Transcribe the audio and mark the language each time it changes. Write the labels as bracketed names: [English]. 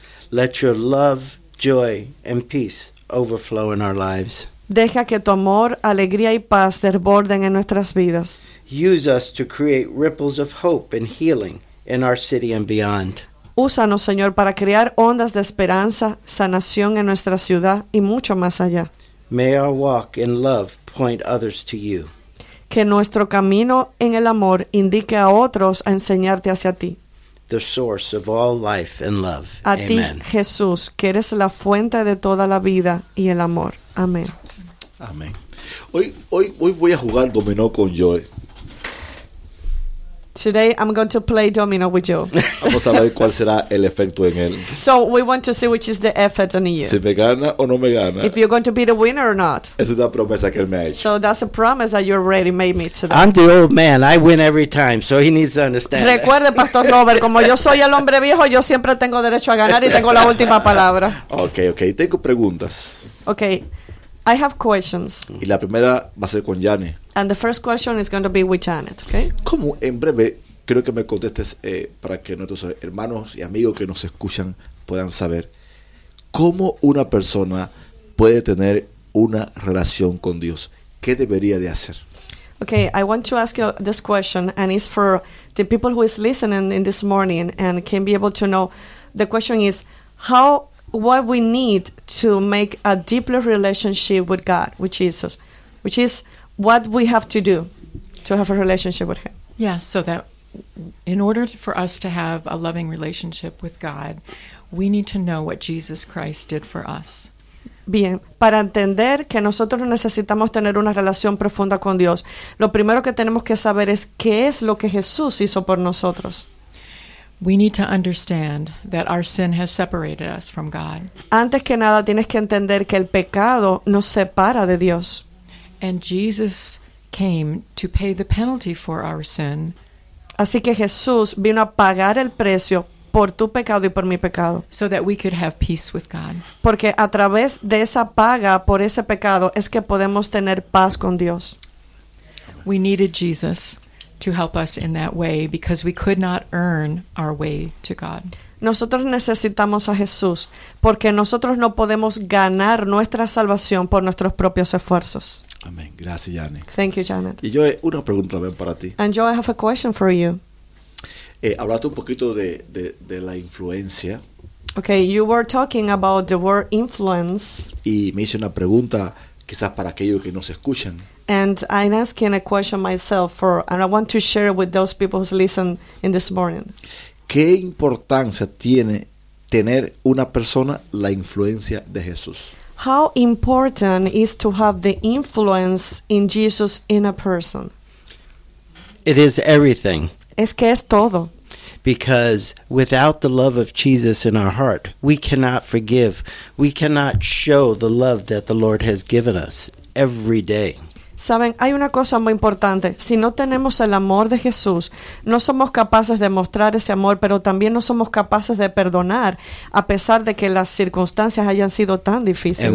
[English] Let your love, joy and peace overflow in our lives. [Spanish] Deja que tu amor, alegría y paz desborden en nuestras vidas. [English] Use us to create ripples of hope and healing in our city and beyond. [Spanish] Úsanos, Señor, para crear ondas de esperanza, sanación en nuestra ciudad y mucho más allá. [English] May our walk in love point others to you. [Spanish] Que nuestro camino en el amor indique a otros a enseñarte hacia ti. [English] The source of all life and love. A Amen. [Spanish] Ti, Jesús, que eres la fuente de toda la vida y el amor. Amén. Amén. Hoy voy a jugar dominó con Joe. [English] Today I'm going to play domino with you. [Spanish] Vamos a ver cuál será el efecto en él. [English] So we want to see which is the effort on you. [Spanish] Si me gana o no me gana. [English] If you're going to be the winner or not. [Spanish] Es una promesa que él me ha hecho. [English] So that's a promise that you already made me today. I'm the old man. I win every time. So he needs to understand. [Spanish] Recuerde, Pastor Robert, como yo soy el hombre viejo, yo siempre tengo derecho a ganar y tengo la última palabra. Okay. Tengo preguntas. [English] Okay. I have questions. [Spanish] Y la primera va a ser con Janet. [English] And the first question is going to be with Janet, okay? [Spanish] ¿Cómo, en breve, creo que me contestes para que nuestros hermanos y amigos que nos escuchan puedan saber cómo una persona puede tener una relación con Dios? ¿Qué debería de hacer? [English] Okay, I want to ask you this question, and it's for the people who is listening in this morning and can be able to know. The question is, how... what we need to make a deeper relationship with God, with Jesus, which is what we have to do to have a relationship with Him. Yeah, so that in order for us to have a loving relationship with God, we need to know what Jesus Christ did for us. [Spanish] Bien, para entender que nosotros necesitamos tener una relación profunda con Dios, lo primero que tenemos que saber es qué es lo que Jesús hizo por nosotros. [English] We need to understand that our sin has separated us from God. [Spanish] Antes que nada, tienes que entender que el pecado nos separa de Dios. [English] And Jesus came to pay the penalty for our sin. [Spanish] Así que Jesús vino a pagar el precio por tu pecado y por mi pecado. [English] So that we could have peace with God. [Spanish] Porque a través de esa paga por ese pecado es que podemos tener paz con Dios. [English] We needed Jesus to help us in that way because we could not earn our way to God. [Spanish] Nosotros necesitamos a Jesús porque nosotros no podemos ganar nuestra salvación por nuestros propios esfuerzos. Amén. Gracias, Janet. [English] Thank you, Janet. [Spanish] Y yo una pregunta también para ti. [English] And Joe, I have a question for you. [Spanish] Hablaste un poquito de la influencia. [English] Okay, you were talking about the word influence. [Spanish] Y me hice una pregunta quizás para aquellos que nos escuchan. [English] And I'm asking a question myself for, and I want to share it with those people who listen in this morning. [Spanish] ¿Qué importancia tiene tener una persona la influencia de Jesús? [English] How important is to have the influence in Jesus in a person? It is everything. [Spanish] Es que es todo. [English] Because without the love of Jesus in our heart, we cannot forgive. We cannot show the love that the Lord has given us every day. [Spanish] Saben, hay una cosa muy importante. Si no tenemos el amor de Jesús, no somos capaces de mostrar ese amor, pero también no somos capaces de perdonar, a pesar de que las circunstancias hayan sido tan difíciles.